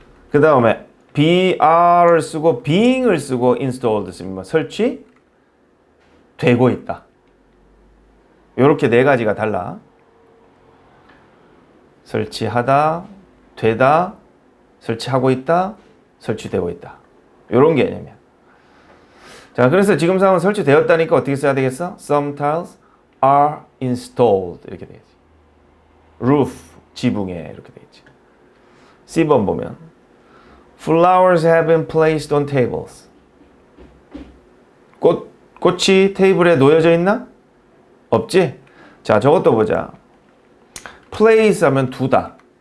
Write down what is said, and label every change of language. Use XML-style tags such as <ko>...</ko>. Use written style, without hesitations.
<ko>그 다음에 be를 쓰고 being을 쓰고 installed 쓰면 설치되고 있다. 이렇게 네 가지가 달라. 설치하다, 되다, 설치하고 있다, 설치되고 있다. 이런 개념이야. 자, 그래서 지금 상황은 설치되었다니까 어떻게 써야 되겠어?</ko> <en>Some tiles are installed</en> <ko>이렇게 되겠지. Roof, 지붕에 이렇게 되겠지. C번 보면</ko> <en>Flowers have been placed on tables.</en> <ko>꽃이 테이블에 놓여져 있나? 없지? 자, 저것도 보자. place 하면 두다.</ko>